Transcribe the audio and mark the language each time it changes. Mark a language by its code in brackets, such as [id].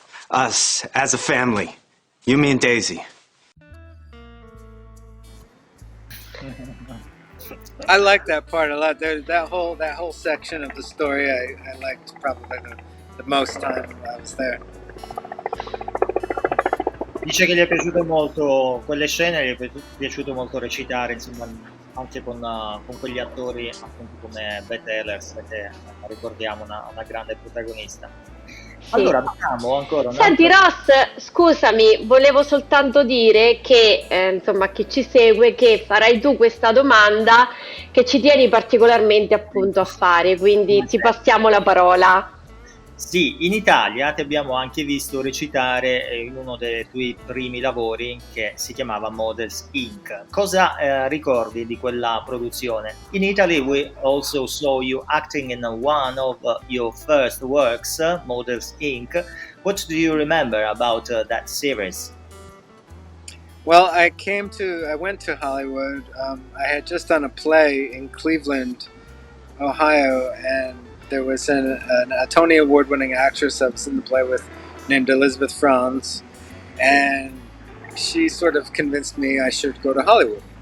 [en] Us as a family, you, me, and Daisy. I like that part a lot. That whole section of the story I liked probably the most time I was there. [it] Dice che gli è piaciuto molto quelle scene, gli è piaciuto molto recitare, insomma, anche con quegli attori appunto come Beth Ehlers, che ricordiamo una grande protagonista. Sì. Allora abbiamo ancora Senti Ross, scusami, volevo soltanto dire che, insomma, a chi ci segue, che farai tu questa domanda che ci tieni particolarmente appunto a fare, quindi ti passiamo la parola. Sì, in Italia ti abbiamo anche visto recitare in uno dei tuoi primi lavori che si chiamava Models Inc. Cosa ricordi di quella produzione? [en] In Italy we also saw you acting in one of your first works, Models Inc. What do you remember about that series? Well, I went to Hollywood. I had just done a play in Cleveland, Ohio, and there was a Tony Award-winning actress I was in the play with named Elizabeth Franz, and she sort of convinced me I should go to Hollywood.